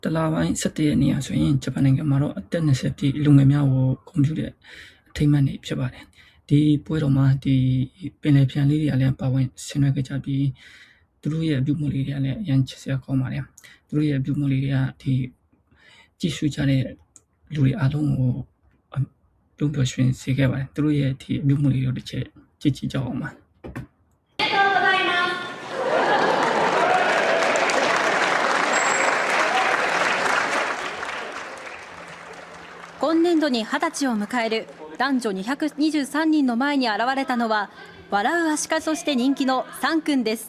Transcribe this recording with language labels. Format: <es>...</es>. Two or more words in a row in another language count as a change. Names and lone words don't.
<my>တလာပိုင်း17ရက်နေ့ဆိုရင်ဂျပန်နိုင်ငံမှာတော့အသက်20ပြည့်လူငယ်များကိုကွန်ပျူတာအထိမ်းအမှတ်နေ့ဖြစ်ပါတယ်ဒီပွဲတော်မှာဒီပင်လယ်ဖြန်လေးတွေကလည်းပါဝင်ဆင်နွှဲခဲ့ကြပြီးသူတို့ရဲ့အပြုအမူလေးတွေကလည်းအရန်ချစ်စရာကောင်းပါတယ်သူတို့ရဲ့အပြုအမူလေးတွေကဒီကြည့်ရှုကြတဲ့လူတွေအားလုံးကိုပြုံးပျော်ရွှင်စေခဲ့ပါတယ်သူတို့ရဲ့ဒီအပြုအမူလေးတွေတစ်ချက်ကြည့်ကြအောင်ပါ</my> <ja>今年度に20歳を迎える男女223人の前に現れたのは笑うアシカとして人気のサン君です。</ja>